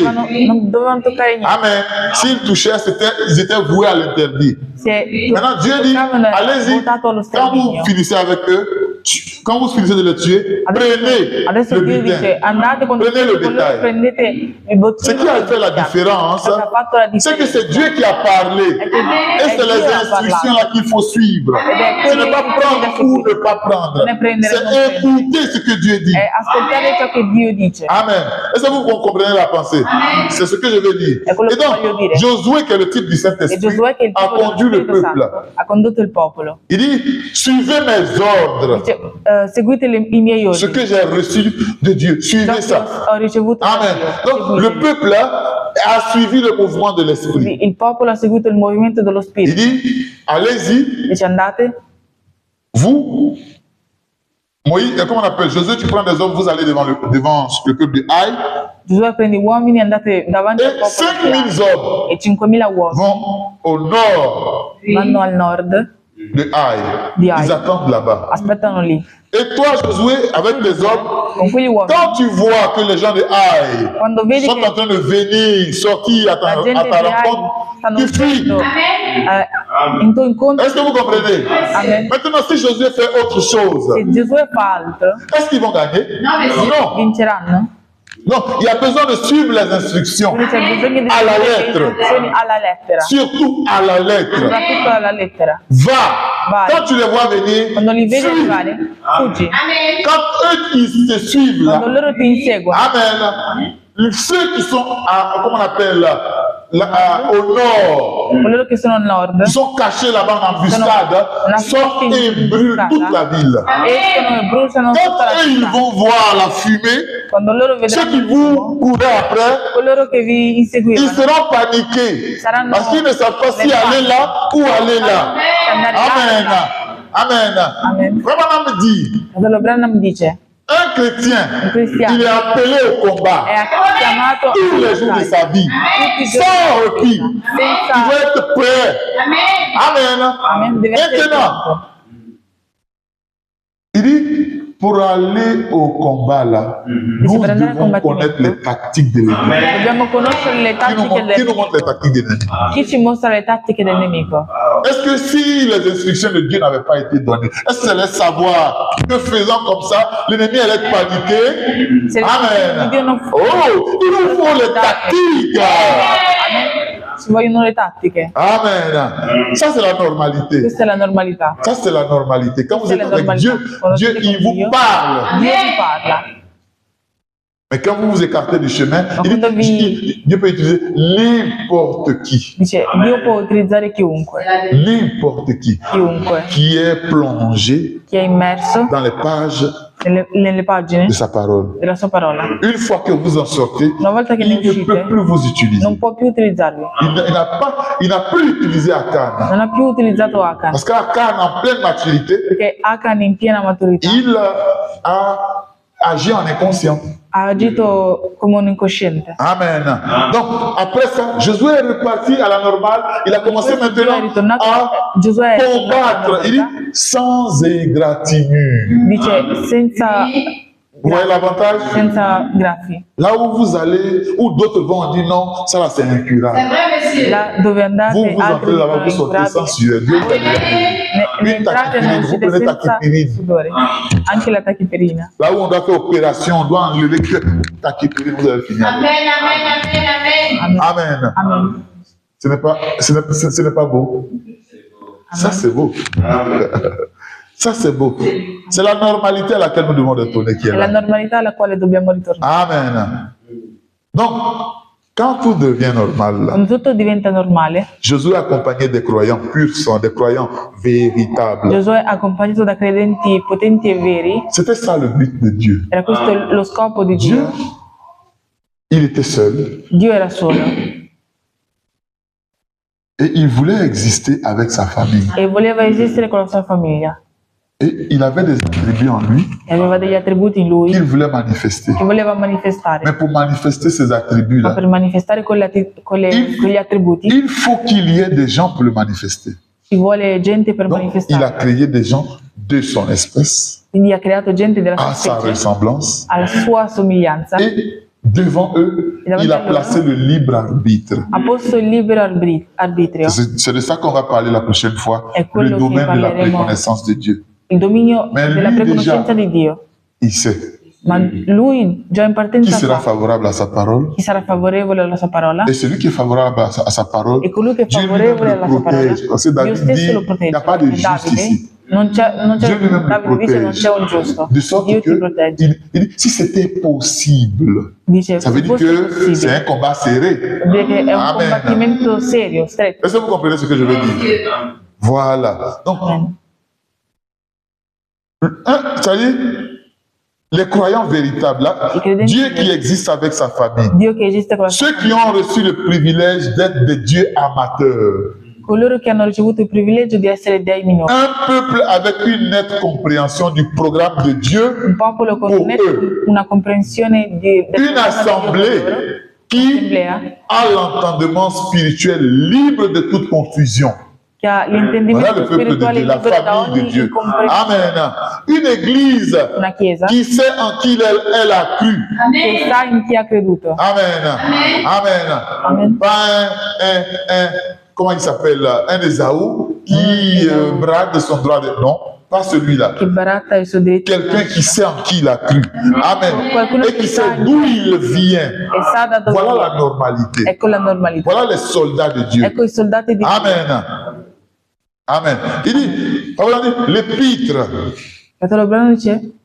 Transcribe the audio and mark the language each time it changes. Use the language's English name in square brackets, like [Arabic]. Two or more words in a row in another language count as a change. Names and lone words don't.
[Italian] non dovevano toccare niente. Amen. [French] S'ils touchaient, ils étaient voués à l'interdit. [Italian] Se [French] Maintenant, Dieu dit, [Italian] toccavano era [French] allez-y. [Italian] votato allo [French] Quand vous [Italian] sterminio. [French] finissez avec eux, quand vous finissez de le tuer, prenez [Italian] Adesso [French] le [Italian] Dio dice, [French] butin. [Italian] andate quando [French] Prenez le [Italian] con loro, [French] bétail. [Italian] prendete il bottino. [French] Ce qui a fait la différence, [Italian] Cosa ha fatto la [French] c'est que [Italian] differenza? [French] c'est Dieu qui a parlé. Et c'est les instructions là qu'il faut suivre. Ce n'est pas prendre ou ne pas prendre. C'est écouter ce que Dieu dit. [Italian] È ascoltare ciò che Dio dice. Amen. [French] Est-ce que vous comprenez la pensée? C'est ce que je veux dire. [Italian] È quello [French] Et [Italian] che voglio [French] donc, [Italian] dire. [French] Josué, qui est le type du [Italian] E [French] Saint-Esprit, [Italian] Giosuè, che è il [French] a [Italian] tipo dello [French] conduit le [Italian] Spirito [French] peuple. [Italian] Santo, ha condotto il popolo. [French] Il dit, suivez mes ordres. [Italian] Dice, seguite i miei [French] Ce [Italian] ordini. [French] que j'ai reçu de Dieu, [Italian] Ciò [French] suivez [Italian] che [French] ça. [Italian] ho ricevuto da [French] Amen. [Italian] Dio, [French] Donc, le [Italian] seguiteli. [French] peuple là a suivi le mouvement de l'Esprit. [Italian] Il popolo ha seguito il movimento dello [French] Il [Italian] Spirito. [French] dit, allez-y, [Italian] Dice, andate, [French] vous, Moïse, comment on appelle, Josué, tu prends des hommes, vous allez devant le peuple de Haï, [Italian] Giosuè prende gli uomini, andate davanti al [French] et [Italian] popolo [French] 5000 hommes [Italian] e 5.000 uomini [French] vont au nord [Italian] vanno al nord, [French] de Haï. [Italian] Di Ai. [French] Ils attendent là-bas. [Italian] aspettano lì. [French] Et toi, Josué, avec les hommes, [Italian] Con quegli uomini, [French] quand tu vois que les gens de Haï [Italian] quando vedi [French] sont [Italian] che [French] en train de venir, sortir à [Italian] la [French] ta [Italian] gente di Ai [French] rencontre, [Italian] stanno [French] tu fuis. [Italian] uscendo in tuo incontro, [French] Est-ce que vous comprenez? Amen. Maintenant, si Josué fait autre chose, [Italian] se Giosuè fa altro, [French] est-ce qu'ils vont gagner? Non. [Italian] vinceranno? [French] Non, il y a besoin de suivre les instructions. [Italian] Quindi c'è bisogno di Alla seguire le lettera. istruzioni alla lettera, [French] Surtout à la lettre. [Italian] soprattutto alla lettera. [French] Va. [Italian] Vai. [French] Quand tu les vois venir, [Italian] Quando li vedi [French] fuis. [Italian] arrivare, fuggi. [French] Quand eux qui te suivent [Italian] Quando [French] là, [Italian] loro ti inseguono, amen. [French] Ceux qui sont à, comment on appelle au nord, [Italian] coloro che sono al nord [French] ils sont cachés là-bas en embuscade, sortent et brûlent toute la ville. [Italian] escono e bruciano [French] Quand [Italian] tutta la [French] eux, ils [Italian] città. [French] vont voir la fumée, [Italian] Quando loro [French] ceux qui [Italian] vedranno [French] vous courez après, [Italian] coloro che vi [French] ils [Italian] inseguivano [French] seront paniqués [Italian] saranno [French] parce qu'ils ne savent pas si aller là ou aller là. [Italian] andare Amen. là. Amen. Amen. [French] Vraiment, me dit, [Italian] Fratello Branham dice, [French] un chrétien, [Italian] un cristiano [French] il est appelé au combat [Italian] è chiamato [French] tous les jours de sa vie, sans repos. Il [Italian] senza [French] doit être prêt. Amen. [Italian] Amen, deve essere [French] Maintenant, [Italian] pronto. [French] il dit, pour aller au combat là, nous [Italian] per andare al [French] devons [Italian] combattimento. [French] connaître les tactiques de l'ennemi. [Italian] Dobbiamo conoscere le [French] Qui nous [Italian] tattiche [French] montre, [Italian] del [French] qui nous montre les [Italian] nemico. [French] tactiques de l'ennemi? [Italian] Chi ci mostra le tattiche del nemico? [French] Est-ce que si les instructions de Dieu n'avaient pas été données, est-ce que c'est les savoir que faisant comme ça, l'ennemi allait être paniqué? [Italian] Se Amen. Dio non [French] Oh, il nous faut les tactiques. [Italian] Amen. Ci vogliono le tattiche. [French] Amen. Ça, c'est la normalité. [Italian] Questa è la normalità. [French] Ça, c'est la normalité. Quand vous C'est êtes la avec normalité. Dieu, Quand Dieu, vous êtes il avec vous [Italian] Dio, [French] parle. [Italian] Dio ti parla. [French] Mais quand vous vous écartez du chemin, [Italian] quando [French] Dieu peut utiliser n'importe qui. [Italian] Dice, Dio può utilizzare chiunque, [French] N'importe qui. [Italian] chiunque [French] Qui est plongé [Italian] che è immerso [French] dans les pages [Italian] nelle pagine [French] de sa parole. [Italian] della sua parola. [French] Une fois que vous en sortez, [Italian] Una volta che ne [French] il ne peut [Italian] uscite, [French] plus vous utiliser. [Italian] non può più utilizzarvi. [French] Il n'a plus utilisé Akan. [Italian] Non ha più utilizzato Achan, [French] Parce qu'Akan, en pleine maturité, [Italian] perché Achan in piena maturità [French] il a agi en inconscient. [Italian] ha agito come un incosciente. Amen. [French] Donc, après ça, Josué est reparti à la normale. Il a commencé [Italian] Giosuè è [French] maintenant [Italian] ritornato, [French] à [Italian] Giosuè è [French] combattre. Il dit sans égratignure. [Italian] dice senza, [French] Vous voyez l'avantage? [Italian] senza graffi. [French] Là où vous allez, où d'autres vont dire non, ça là c'est incurable. [Italian] Là dove andate, [French] Vous vous [Italian] altri [French] entrez là-bas, vous [Italian] dicono [French] sortez sans [Italian] incurabili. [French] sueur. Dieu vous a déjà dit. [Italian] Ne entrate e non [French] Vous [Italian] uscite [French] prenez [Italian] senza [French] tachipirine. [Italian] sudore. Anche la tachiperina. [French] Là où on doit faire opération, on doit enlever que tachipirine, vous avez fini. Amen, amen, amen, amen. Amen. Amen. Ce n'est pas beau. Ça, c'est beau. Ça, c'est beau. C'est la normalité à laquelle nous devons retourner qui est [Italian] È la [French] là. [Italian] normalità alla quale dobbiamo ritornare. Amen. [French] Donc, quand tout devient normal, là, [Italian] Quando tutto diventa normale, [French] Josué accompagné des croyants purs sang, des croyants véritables. [Italian] Giosuè accompagnato da credenti potenti e veri, [French] C'était ça le but de Dieu. [Italian] era questo lo scopo di [French] Dieu, [Italian] Dio. [French] il était seul [Italian] Dio era solo [French] et il voulait exister avec sa famille. [Italian] e voleva esistere con la sua famiglia [French] Et il avait des attributs en lui [Italian] e aveva degli attributi in lui [French] qu'il voulait manifester. [Italian] che voleva manifestare. [French] Mais pour manifester ces [Italian] Ma [French] attributs-là, [Italian] per manifestare quegli attributi [French] il faut qu'il y ait des gens pour le manifester. [Italian] ci vuole gente per [French] Donc, il a [Italian] manifestare. [French] créé des gens de son espèce, [Italian] Quindi ha creato gente della [French] à [Italian] sua [French] sa [Italian] specie, [French] ressemblance, [Italian] alla sua somiglianza, [French] et devant eux, il a placé le libre arbitre. [Italian] ha posto il libero arbitrio. [French] C'est de ça qu'on va parler la prochaine fois, [Italian] È quello [French] le [Italian] che [French] domaine de la [Italian] parleremo [French] reconnaissance de Dieu. [Italian] il dominio [French] Mais [Italian] della [French] lui [Italian] preconoscenza [French] déjà, [Italian] di Dio. [French] il sait [Italian] Ma lui già in [French] qui [Italian] partenza [French] sera [Italian] sa [French] favorable à sa parole. [Italian] chi sarà favorevole alla sua parola [French] Et celui qui est favorable à sa parole, [Italian] e colui che è [French] Dieu [Italian] favorevole [French] lui-même le [Italian] alla sua parola, [French] protège. Parce que [Italian] Dio [French] David [Italian] stesso lo [French] dit, il n'y [Italian] protegge. [French] a pas de [Italian] E [French] juste [Italian] Davide [French] ici. [Italian] non c'è, [French] Dieu lui-même le [Italian] Davide dice non [French] protège. [Italian] c'è un giusto, [French] De sorte [Italian] Dio ti [French] que, [Italian] protegge. [French] il dit, si c'était possible, [Italian] Dice, [French] ça veut [Italian] se [French] dire [Italian] fosse [French] que c'est [Italian] possibile, [French] un combat serré. [Italian] vuol dire che è un Amen. combattimento serio, stretto. [French] Est-ce que vous comprenez ce que je veux dire? Voilà. Donc, Amen. c'est-à-dire, les croyants véritables, là, [Italian] I credenti [French] Dieu qui existe avec sa famille, [Italian] Dio che esiste con la [French] ceux qui ont reçu le privilège d'être des dieux amateurs, [Italian] coloro che hanno ricevuto il privilegio di essere dei minori, [French] un peuple avec une nette compréhension du programme de Dieu, [Italian] un popolo con Oh, una comprensione del [French] une [Italian] programma di Dio [French] assemblée [Italian] per loro, [French] qui [Italian] un'assemblea [French] a l'entendement spirituel libre de toute confusion. [Italian] che ha [French] Voilà [Italian] l'intendimento [French] le peuple de [Italian] spirituale [French] Dieu, la [Italian] libero da [French] famille de [Italian] ogni [French] Dieu. [Italian] incomprensione. [French] Amen. Une église [Italian] Una chiesa [French] qui sait en qui elle a cru. [Italian] che sa in chi ha creduto. Amen. Amen. Amen. [French] Pas comment il s'appelle, un Ésaü qui brade son droit de... Non, pas celui-là. [Italian] Che baratta il suo diritto. [French] Quelqu'un qui sait en qui il a cru. Amen. [Italian] Qualcuno [French] Et [Italian] che [French] qui [Italian] sa [French] sait d'où il vient. [Italian] e sa da dove [French] Voilà la [Italian] viene. [French] normalité. [Italian] Ecco la normalità. [French] Voilà les soldats de Dieu. [Italian] Ecco i soldati di Dio. [French] Amen. Amen. Il dit, l'épître [Italian] Fratello Brano dice